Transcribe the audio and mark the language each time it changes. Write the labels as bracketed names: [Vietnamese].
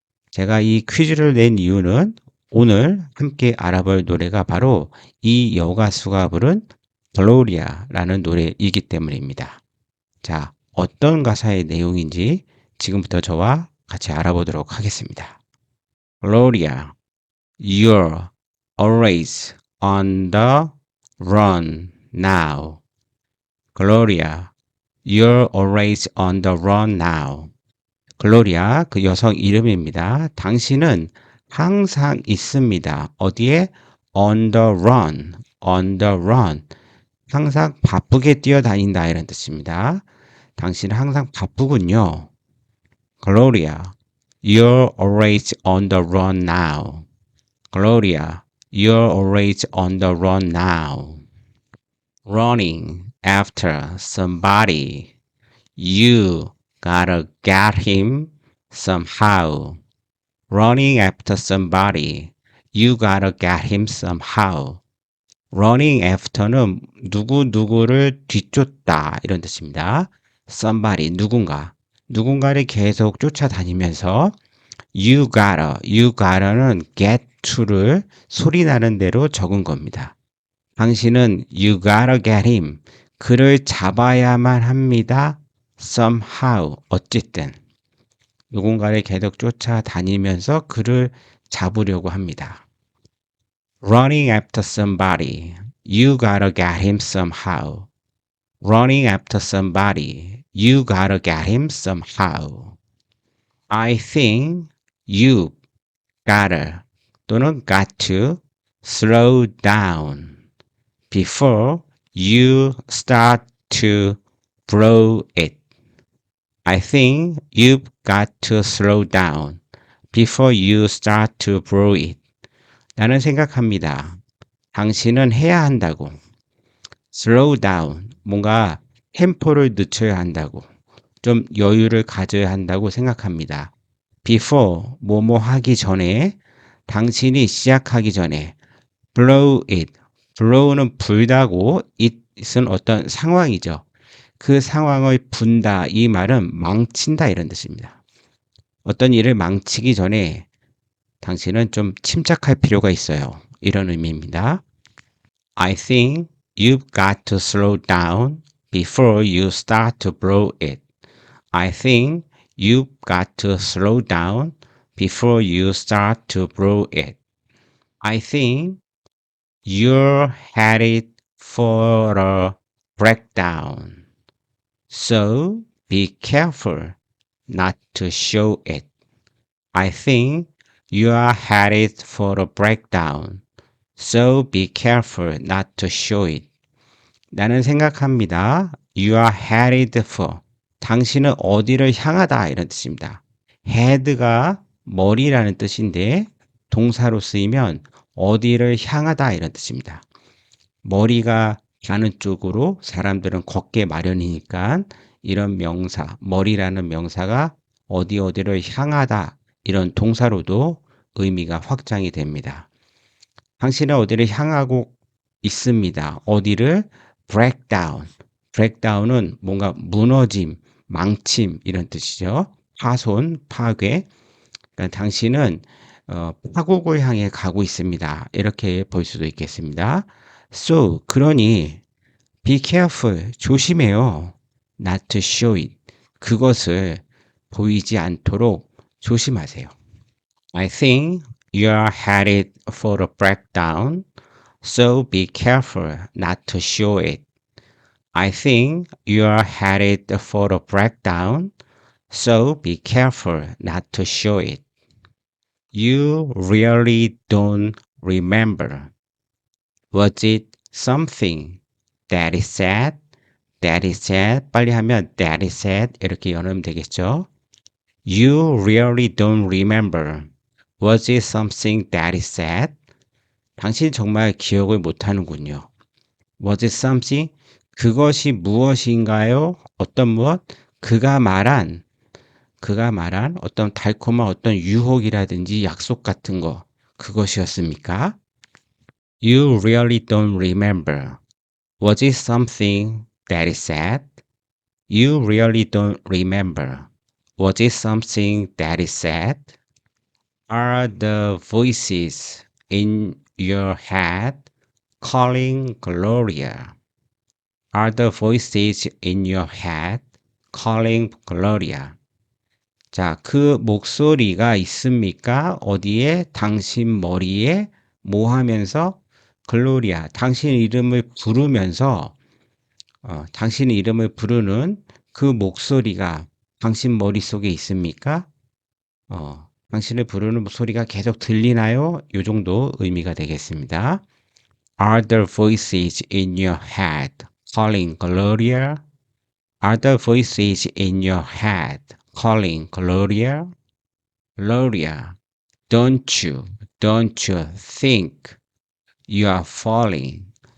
[Korean] 제가 이 퀴즈를 낸 이유는 오늘 함께 알아볼 노래가 바로 이 여가수가 부른 글로리아라는 노래이기 때문입니다. 자, 어떤 가사의 내용인지 지금부터 저와 같이 알아보도록 하겠습니다. [English] Gloria, you're always on the run now. Gloria, you're always on the run now. [Korean] 글로리아, 그 여성 이름입니다. 당신은 항상 있습니다. 어디에? [English] On the run, on the run. [Korean] 항상 바쁘게 뛰어다닌다 이런 뜻입니다. 당신은 항상 바쁘군요. [English] Gloria, you're always on the run now. Gloria, you're always on the run now. Running after somebody. You gotta get him somehow. Running after somebody. You gotta get him somehow. [Korean] Running after는 누구를 뒤쫓다 이런 뜻입니다. Somebody, 누군가. 누군가를 계속 쫓아다니면서 you gotta는 get to를 소리 나는 대로 적은 겁니다. [English] 당신은 you gotta get him. [Korean] 그를 잡아야만 합니다. Somehow, 어쨌든. 누군가를 계속 쫓아다니면서 그를 잡으려고 합니다. [English] Running after somebody. You gotta get him somehow. Running after somebody. You gotta get him somehow. I think you gotta 또는 got to slow down before you start to blow it. I think you've got to slow down before you start to blow it. [Korean] 나는 생각합니다. 당신은 해야 한다고. slow down, 뭔가 템포를 늦춰야 한다고. 좀 여유를 가져야 한다고 생각합니다. before, 뭐뭐 하기 전에, 당신이 시작하기 전에, blow it. blow는 불다고, it은 어떤 상황이죠. 그 상황을 분다, 이 말은 망친다 이런 뜻입니다. 어떤 일을 망치기 전에 당신은 좀 침착할 필요가 있어요. 이런 의미입니다. [English] I think you've got to slow down before you start to blow it. I think you've got to slow down before you start to blow it. I think you're headed for a breakdown. So be careful not to show it. I think you are headed for a breakdown. So be careful not to show it. [Korean] 나는 생각합니다. [English] You are headed for. [Korean] 당신은 어디를 향하다 이런 뜻입니다. head가 머리라는 뜻인데 동사로 쓰이면 어디를 향하다 이런 뜻입니다. 머리가 가는 쪽으로 사람들은 걷게 마련이니까 이런 명사, 머리라는 명사가 어디를 향하다 이런 동사로도 의미가 확장이 됩니다. 당신은 어디를 향하고 있습니다. 어디를? breakdown. breakdown은 뭔가 무너짐, 망침 이런 뜻이죠. 파손, 파괴. 그러니까 당신은 파국을 향해 가고 있습니다. 이렇게 볼 수도 있겠습니다. [English] So, 그러니 be careful, 조심해요. not to show it. [Korean] 그것을 보이지 않도록 조심하세요. [English] I think you are headed for a breakdown, so be careful not to show it. I think you are headed for a breakdown, so be careful not to show it. You really don't remember. Was it something Daddy said, Daddy said. [Korean] 빨리 하면 [English] Daddy said [Korean] 이렇게 연으면 되겠죠. [English] You really don't remember. Was it something Daddy said? [Korean] 당신 정말 기억을 못하는군요. [English] Was it something? [Korean] 그것이 무엇인가요? 어떤 무엇? 그가 말한 어떤 달콤한 어떤 유혹이라든지 약속 같은 거 그것이었습니까? [English] You really don't remember. Was it something Daddy said? You really don't remember. Was it something Daddy said? Are the voices in your head calling Gloria? Are the voices in your head calling Gloria? [Korean] 자, 그 목소리가 있습니까? 어디에? 당신 머리에 뭐 하면서? 글로리아, 당신 이름을 부르면서 당신 이름을 부르는 그 목소리가 당신 머릿속에 있습니까? 당신을 부르는 소리가 계속 들리나요? 이 정도 의미가 되겠습니다. [English] Are there voices in your head calling Gloria? Are there voices in your head calling Gloria? Gloria, don't you think you are falling?